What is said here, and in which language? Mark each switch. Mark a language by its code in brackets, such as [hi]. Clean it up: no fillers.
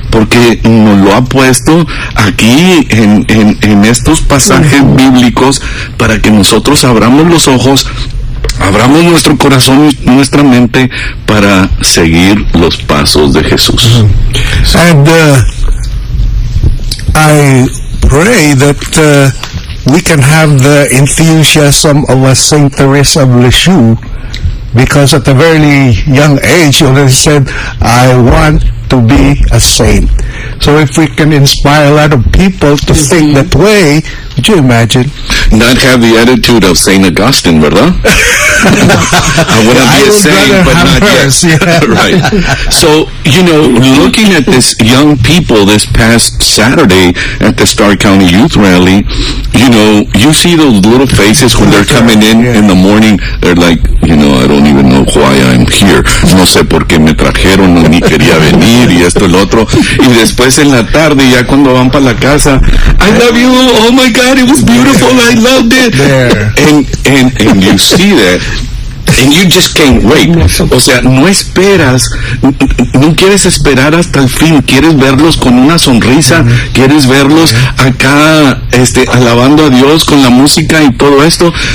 [es] Porque nos lo ha puesto aquí en estos pasajes bíblicos para que nosotros abramos los ojos, abramos nuestro corazón y nuestra mente para seguir los pasos de Jesús. [en] And I pray that we can have the enthusiasm of a Saint Teresa of Lisieux, because at a very young age she already said, I want to be a saint. So if we can inspire a lot of people to think that way, would you imagine? Not have the attitude of Saint Augustine, [es] ¿verdad? [en] I want to be a saint, but not hers, yet. Yeah. Right. So, you know, looking at this young people this past Saturday at the Star County Youth Rally, you know, you see those little faces when they're coming in the morning, they're like, you know, I don't even know why I'm here. [es] No sé por qué me trajeron, ni quería venir, y esto, el otro. Y después en la tarde, ya cuando van para la casa, [en] I love you, oh my God, it was beautiful, I loved it. And you see that. And you just can't wait. [es] O sea, no esperas, no quieres esperar hasta el fin, quieres verlos con una sonrisa, quieres verlos acá alabando a Dios con la música y todo esto.